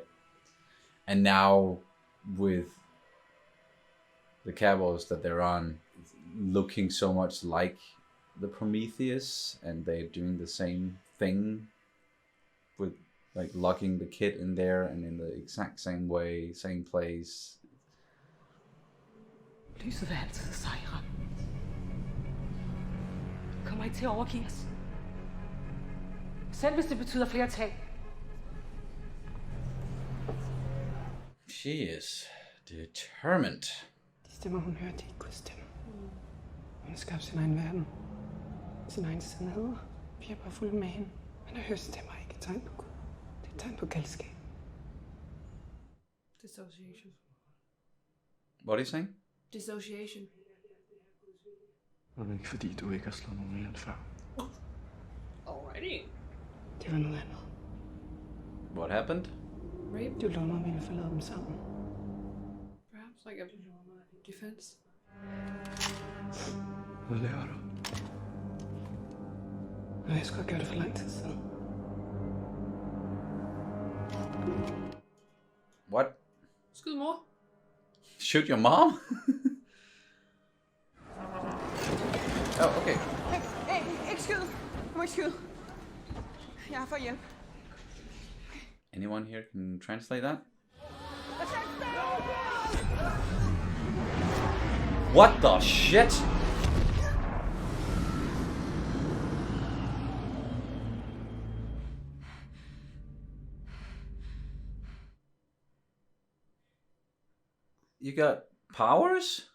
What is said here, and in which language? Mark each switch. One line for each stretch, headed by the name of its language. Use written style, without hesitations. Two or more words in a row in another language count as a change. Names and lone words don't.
English: And now with the cabos that they're on looking so much like the Prometheus, and they're doing the same thing with like locking the kid in there and in the exact same way, same place.
Danish: Lyset vil altid sejre. Vi kommer ikke til at overgive os. Selv hvis det betyder flere tab.
English: She is determined.
Danish: De stemmer, hun hører, det er ikke Guds stemme. Hun har skabt sin egen verden. Sin egen sandhed. Vi har bare fulgt med hende. Men at høre stemmer er ikke et tegn på Gud. Det er et tegn på galskab.
English: Dissociation. What are you saying? Dissociation.
Danish: Og det er ikke fordi, du ikke har slået nogen ihjel før.
English: Alrighty.
Danish: Det var noget andet.
English: What happened? Rape?
Danish: Du lovede mig, at vi ville forlade dem sammen.
English: Perhaps like a defense.
Danish: Hvad laver du? Og jeg skulle have gjort det for lang tid siden.
English: What?
Danish: Skyd mor.
English: Shoot your mom? Oh, okay.
Danish: Hey, ikke skyd. Du må ikke skyde. Jeg har fået hjælp.
English: Anyone here can translate that? What the shit? You got powers?